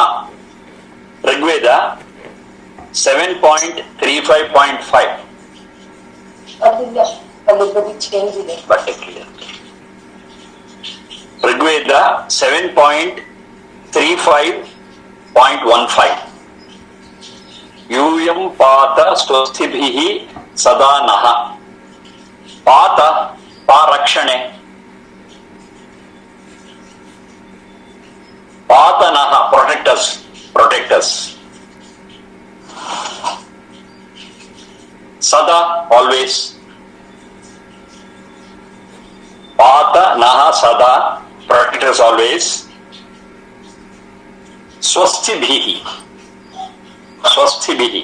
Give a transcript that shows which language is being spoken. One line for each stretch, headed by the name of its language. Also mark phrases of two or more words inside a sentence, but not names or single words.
Sanskrit: ऋग्वेद 7.35.5.
English: But clear. Rigveda 7.35.15.
Sanskrit: Yuyam pata swastibhihi sada naha. Pata parakshane. Pata naha,
English: protect us. Protect us. Sada, always.
Sanskrit: Pata naha sada,
English: protect us always.
Sanskrit: Swastibhihi. Swastibhihi.